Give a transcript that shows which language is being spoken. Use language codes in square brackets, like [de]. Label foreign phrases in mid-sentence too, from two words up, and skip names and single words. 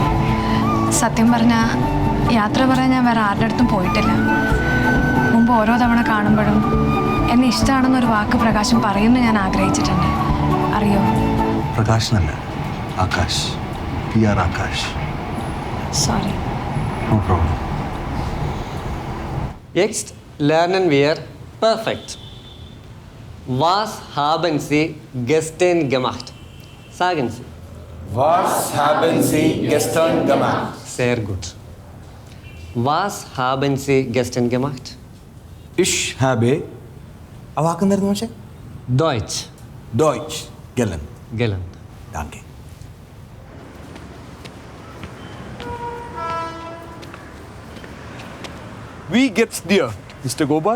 [ml] സത്യം പറഞ്ഞാൽ യാത്ര പറയാൻ ഞാൻ വേറെ ആരുടെ അടുത്തും പോയിട്ടില്ല. മുമ്പ് ഓരോ തവണ കാണുമ്പോഴും എന്നെ ഇഷ്ടമാണെന്നൊരു വാക്ക് പ്രകാശം പറയുമെന്ന് ഞാൻ ആഗ്രഹിച്ചിട്ടുണ്ട്. അറിയോ? പ്രകാശനല്ല, ആകാശ്. PR ആകാശ്. സോറി. [en] No problem. [de] Jetzt lernen wir perfekt. Was haben Sie gestern gemacht? Sagen Sie. Was haben Sie gestern gemacht? Sehr gut. Was haben Sie gestern gemacht? Ich habe. [ml] ആ വാക്കെന്തായിരുന്നു പക്ഷേ? [de] Deutsch. Deutsch. Gelernt. Gelernt. Danke. Wie geht's dir Mister Gopal.